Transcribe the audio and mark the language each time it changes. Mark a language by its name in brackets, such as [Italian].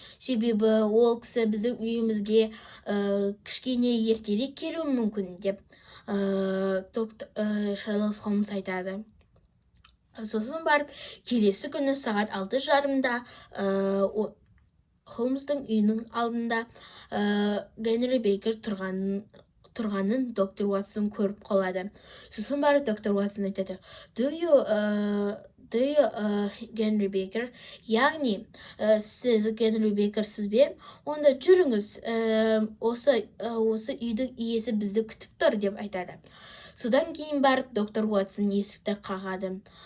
[Kazakh] Себебі ол кісі біздің үйімізге кішкене ертерек келуі мүмкін, деп Шерлок Холмс айтады. Сосын барып, келесі күні сағат 6:30-да Холмстың үйінің алдында Генри Бейкер тұрғанын доктор Уотсон көріп қалады. Сосын барып доктор Уотсон айтады. [English] Do you Генри Бейкер? [Kazakh] Яғни, сіз Генри Бейкерсіз бе? Онда жүріңіз, осы үйдің иесі бізді күтіп тұр, деп айтады. Содан кейін барып доктор Уотсон есікті қағады.